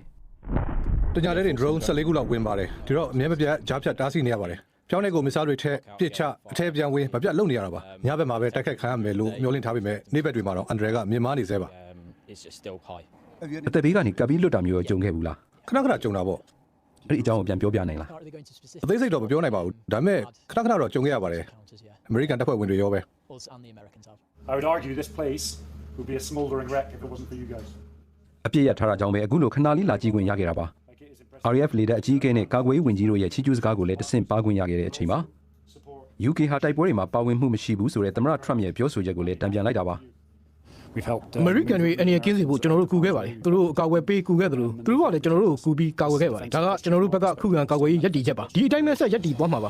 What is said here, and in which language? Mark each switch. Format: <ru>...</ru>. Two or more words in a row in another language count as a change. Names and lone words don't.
<my>တညာတဲ့ drone 14ခုလောက်ဝင်ပါတယ်ဒီတော့အမြဲမပြတ်ကြားဖြတ်တားဆီးနေရပါတယ်ပြောင်းတဲ့ကိုမစ်စာတွေထက်ပစ်ချအထက်ပြန်ဝင်မပြတ်လုံနေရတာပါညဘက်မှာပဲတိုက်ခိုက်ခံရမယ်လို့မျှော်လင့်ထားပေမဲ့နေ့ဘက်တွေမှာတော့အန်ဒရယ်ကမြင်မာနေသေးပါ အသက်ဘေးကနေကပ်ပြီးလွတ်တာမျိုးကြုံခဲ့ဘူးလား ခဏခဏကြုံတာပေါ့ အဲ့ဒီအကြောင်းကိုပြန်ပြောပြနိုင်လား အသေးစိတ်တော့မပြောနိုင်ပါဘူးဒါပေမဲ့ခဏခဏတော့ကြုံခဲ့ရပါတယ်အမေရိကန်တပ်ဖွဲ့ဝင်တွေရောပဲ</my> <en>I would argue this place would be a smoldering wreck if it wasn't for you guys</en> <my>အပြည့်ရထားတာကြောင့်ပဲအခုလိုခဏလေးလာကြည့်ခွင့်ရခဲ့တာပါ RAF လေတပ်အကြီးအကဲနဲ့ကာကွယ်ရေးဝန်ကြီးတို့ရဲ့ချီးကျူးစကားကိုလည်းတဆင့်ပါခွင့်ရခဲ့တဲ့အချိန်မှာ UK ဟာတိုက်ပွဲတွေမှာပါဝင်မှုမရှိဘူးဆိုတဲ့သမ္မတ Trump ရဲ့ပြောဆိုချက်ကိုလည်းတံပြန်လိုက်တာပါ အမေရိကန်တွေအနေနဲ့ကင်းစီဖို့ကျွန်တော်တို့ကူခဲ့ပါတယ်သူတို့ကာကွယ်ပေးကူခဲ့တယ်လို့သူတို့ကလည်းကျွန်တော်တို့ကိုကူပြီးကာကွယ်ခဲ့ပါတယ်ဒါကကျွန်တော်တို့ဘက်ကခုခံကာကွယ်ရေးရည်တည်ချက်ပါဒီအတိုင်းပဲဆက်ရည်တည်သွားမှာပါ</my>